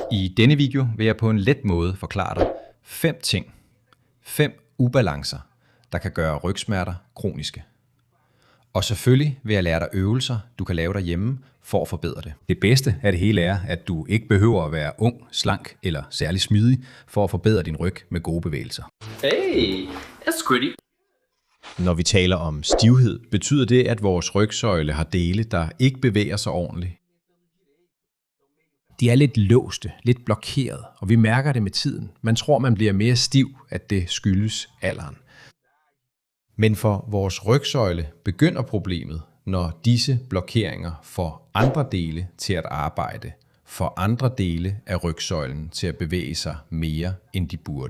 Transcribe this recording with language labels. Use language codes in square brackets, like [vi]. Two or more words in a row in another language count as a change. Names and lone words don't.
[da] I denne video vil jeg på en let måde forklare dig 5 ting, 5 ubalancer, der kan gøre rygsmerter kroniske. Og selvfølgelig vil jeg lære dig øvelser, du kan lave derhjemme for at forbedre det. Det bedste af det hele er, at du ikke behøver at være ung, slank eller særlig smidig for at forbedre din ryg med gode bevægelser. [en] Hey, that's pretty. [da] Når vi taler om stivhed, betyder det, at vores rygsøjle har dele, der ikke bevæger sig ordentligt. De er lidt låste, lidt blokeret, og vi mærker det med tiden. Man tror, man bliver mere stiv, at det skyldes alderen. Men for vores rygsøjle begynder problemet, når disse blokeringer får andre dele til at arbejde, får andre dele af rygsøjlen til at bevæge sig mere, end de burde.